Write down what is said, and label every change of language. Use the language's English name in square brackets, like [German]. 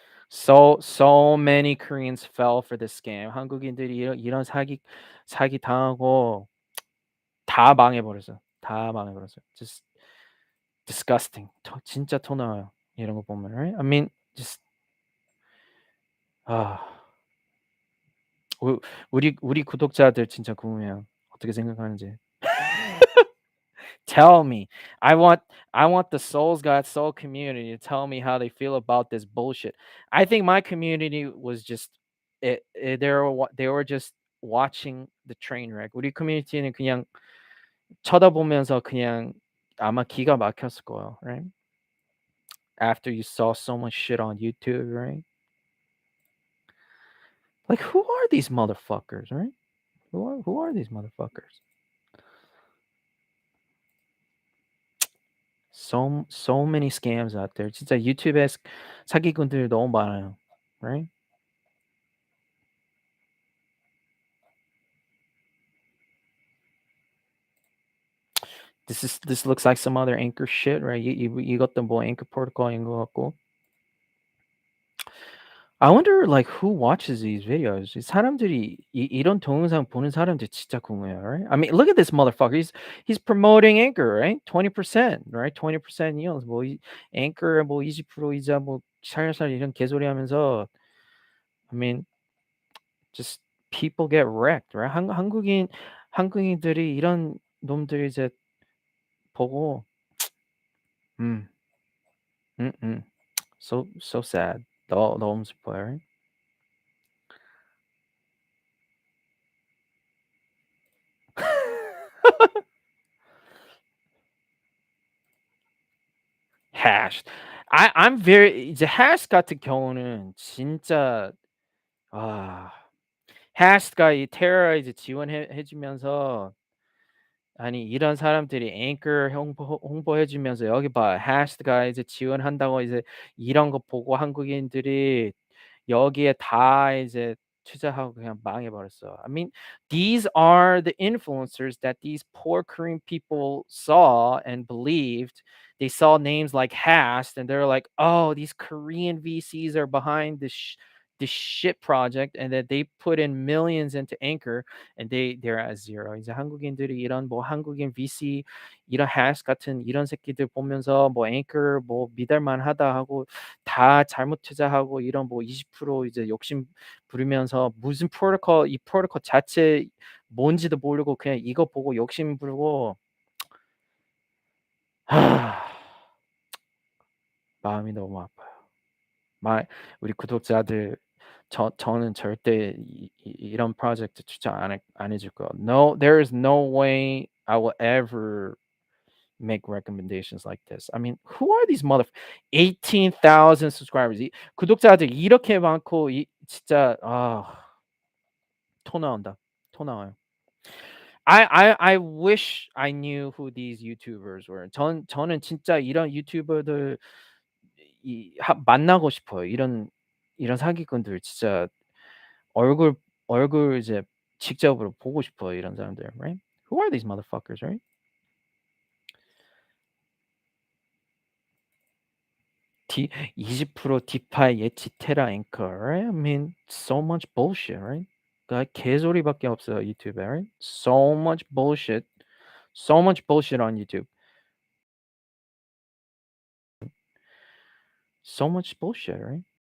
[English] So many Koreans fell for this scam. [Korean] 한국인들이 이런 사기 당하고 다 망해버렸어요. 다 망해버렸어요. [English] Just disgusting. [Korean] 진짜 토 나와요. 이런 거 보면, [English] right? I mean, just [Korean] 아, 우 우리 구독자들 진짜 궁금해요. 어떻게 생각하는지. [English] Tell me. I want I want the Seoul'sGotSOL community to tell me how they feel about this bullshit. I think my community was just they were just watching the train wreck. [Korean] 우리 커뮤니티는 그냥 쳐다보면서 그냥 아마 기가 막혔을 거예요, [English] right? After you saw so much shit on YouTube, right? Like who are these motherfuckers, right? Who are these motherfuckers? So many scams out there. [Korean] 진짜 유튜브에 사기꾼들 너무 많아요. [English] Right? This looks like some other Anchor shit, right? [Korean] 이것도 뭐 Anchor protocol인 것 같고. [English] I wonder like who watches these videos. [Korean] 이 사람들이 이런 동영상 보는 사람들 진짜 궁금해요, [English] right? I mean, look at this motherfucker. He's promoting Anchor, right? 20%, right? 20% yields. [Korean] 뭐 Anchor 뭐 20% 이자 뭐 살살 이런 개소리 하면서 [English] I mean, just people get wrecked, right? [Korean] 한국인들이 이런 놈들이 이제 보고 음, 음. [English] So sad. [Korean] 너무 슬퍼요, [English] right? hash. I'm very [Korean] 이제 hash 같은 경우는 진짜 아 hash가 이 테러 이제 지원해 주면서 아니 이런 사람들이 앵커 홍보해 주면서 여기 봐 hash가 이제 지원한다고 이제 이런 거 보고 한국인들이 여기에 다 이제 투자하고 그냥 망해버렸어. [English] I mean, these are the influencers that these poor Korean people saw and believed. They saw names like Hast and they're like, "Oh, these Korean VCs are behind this shit project," and that they put in millions into Anchor, and they're at zero. [Korean] 이제 한국인들이 이런 뭐 한국인 VC 이런 Hast 같은 이런 새끼들 보면서 뭐 Anchor 뭐 믿을만하다 하고 다 잘못 투자하고 이런 뭐 20% 이제 욕심 부리면서 무슨 프로토콜 이 프로토콜 자체 뭔지도 모르고 그냥 이거 보고 욕심 부리고 하, 마음이 너무 아파요. 우리 구독자들 저는 절대 이런 프로젝트 추천 안 해줄 거예요. [English] No, there is no way I will ever make recommendations like this. I mean, who are these 18,000 subscribers. [Korean] 구독자들 이렇게 많고 진짜 토 나온다. 토 나와요. [English] I wish I knew who these YouTubers were. [Korean] 저는 진짜 이런 유튜버들 만나고 싶어요. 이런 사기꾼들 진짜 얼굴 이제 직접으로 보고 싶어요. 이런 사람들, [English] right? Who are these motherfuckers, right? [Korean] 20% 디파이 예치 테라 앵커, [English] right? I mean, so much bullshit, right? [Korean] 그러니까 개소리밖에 없어요 유튜브에, [English] right? So much bullshit, so much bullshit on YouTube, so much bullshit, right?